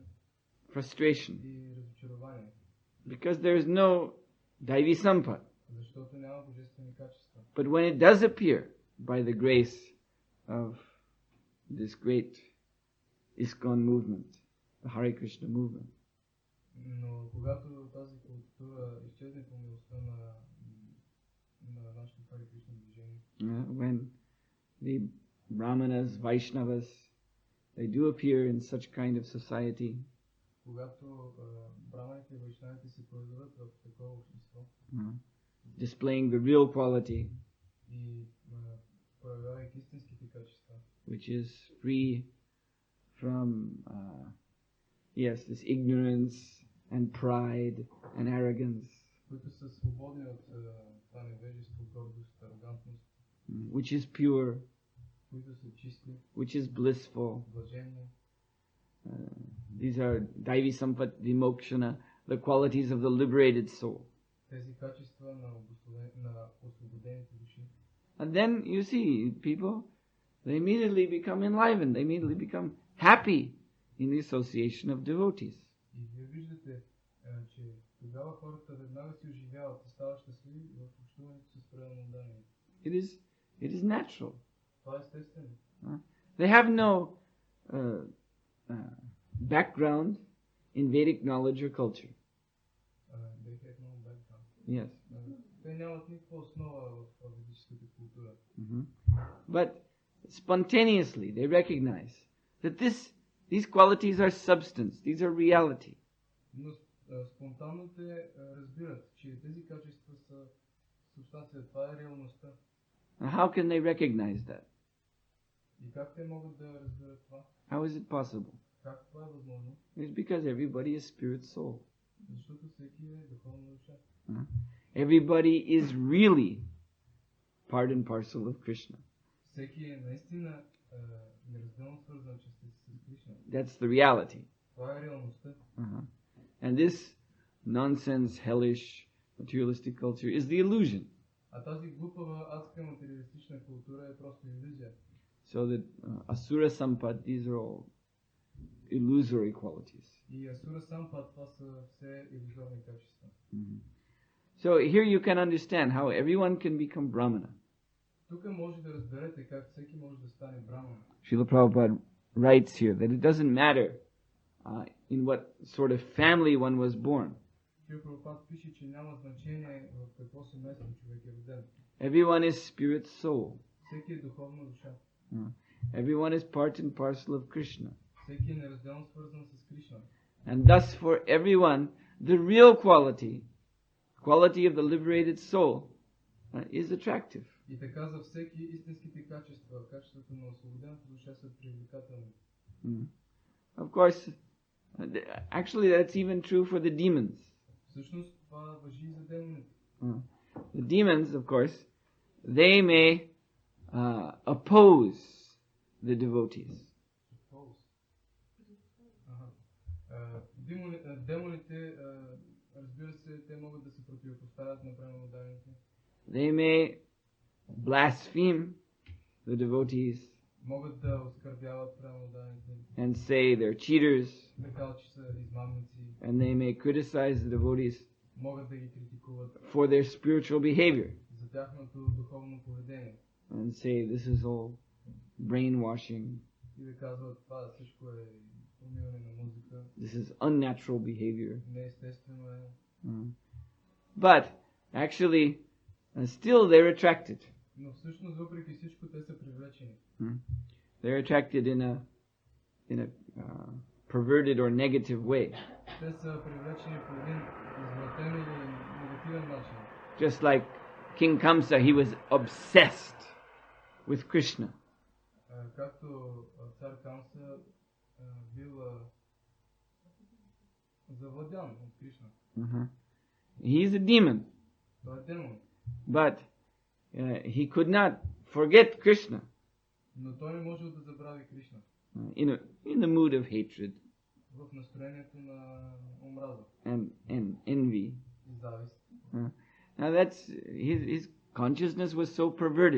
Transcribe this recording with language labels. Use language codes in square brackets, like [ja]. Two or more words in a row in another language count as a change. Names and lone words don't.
[en] Frustration. [bg] и разочарование. [en] Because there is no [sa] Daivi Sampat. [bg] Защото няма божествени качества. [en] But when it does appear by the grace of this great ISKCON movement, the Hare Krishna movement, [bg] Но когато тази култура изчезне по милостта на нашето Харе Кришна движение, [en] when the Brahmanas, Vaishnavas, they do appear in such kind of society, [bg] когато браманите и вайшнавите се появят в такова общество, [en] displaying the real quality, [bg] и проявявайки истинските качества, [en] which is free from this ignorance and pride and arrogance, [bg] които са свободни от това невежество, гордост, арогантност, [en] which is pure, [bg] които са чисти, [en] which is blissful. [bg] блаженни. [en] These are [sa] Daivi Sampat Vimokshana, [en] the qualities of the liberated soul. [bg] Тези качества на освободените души. [en] And then you see people, they immediately become enlivened, they immediately become happy in the association of devotees. [bg] И вие виждате, че тогава хората веднага се оживяват и стават щастливи в общуването с преданодание. [en] It is natural. [bg] Това е естествено. [en] They have no background in Vedic knowledge or culture. They have no background. Yes. [bg] Те нямат никаква основа в ведическата култура. [en] But spontaneously they recognize that these qualities are substance, these are reality. [bg] Но спонтанно те разбират, че тези качества са субстанция, това е реалността. [en] Now, how can they recognize that? [bg] И как те могат да разберат това? [en] How is it possible? [bg] Как това е възможно? [en] It's because everybody is spirit soul. [bg] Защото всеки е духовна душа. [en] Everybody is really part and parcel of Krishna. [bg] Всеки е наистина неразделно свързан с Кришна. [en] That's the reality. [bg] Това е реалността. [en] And this nonsense, hellish, materialistic culture is the illusion. [bg] А тази глупава, адска материалистична култура е просто иллюзия. [en] So that [sa] asura sampad, [en] these are all illusory qualities. [bg] И [sa] असुर सम्पद्, [bg] това са все иллюзорни качества. [en] So here you can understand how everyone can become brahmana. [bg] Тук може да разберете как всеки може да стане брамана. [en] Srila Prabhupada writes here that it doesn't matter in what sort of family one was born. [bg] Шрила Прабхупад пише, че няма значение в какво семейство човек е роден. [en] Everyone is spirit soul. [bg] Всеки е духовна душа. [en] Everyone is part and parcel of Krishna. [bg] Всеки е неразделно свързан с Кришна. [en] And thus for everyone, the real quality of the liberated soul is attractive. [bg] И така за всеки истинските качества, качеството на освободената душа са привлекателни. [en] Of course, actually that's even true for the demons. [bg] Всъщност това важи и за демоните. [en] The demons, of course, they may oppose the devotees. [bg] Демоните, разбира се, те могат да се противопоставят на преданодайните. [en] They may blaspheme the devotees [bg] Могат да оскърбяват преданодайните. [en] and say they're cheaters, [bg] Да кажат, че са измамници. [en] and they may criticize the devotees [bg] Могат да ги критикуват [en] for their spiritual behavior [bg] за тяхното духовно поведение. [en] and say this is all brainwashing, [bg] И да казват, това всичко е умиване на музика. [en] this is unnatural behavior. [bg] Неестествено е. [en] But actually, still they're attracted. [bg] Но всъщност, въпреки всичко, те са привлечени. [en] They're attracted in a perverted or negative way. [bg] Те са привлечени по един извратен или негативен начин. [en] Just like King Kamsa, he was obsessed with Krishna. [bg] Както цар Камса бил завладян от Кришна. [en] He's a demon. [bg] Той е демон. [en] But he could not forget Krishna [bg] Но той не можел да забрави Кришна. [en] in the mood of hatred [bg] В настроението на омраза [en] and envy. [bg] и завист. [en] Now that's his consciousness was so perverted.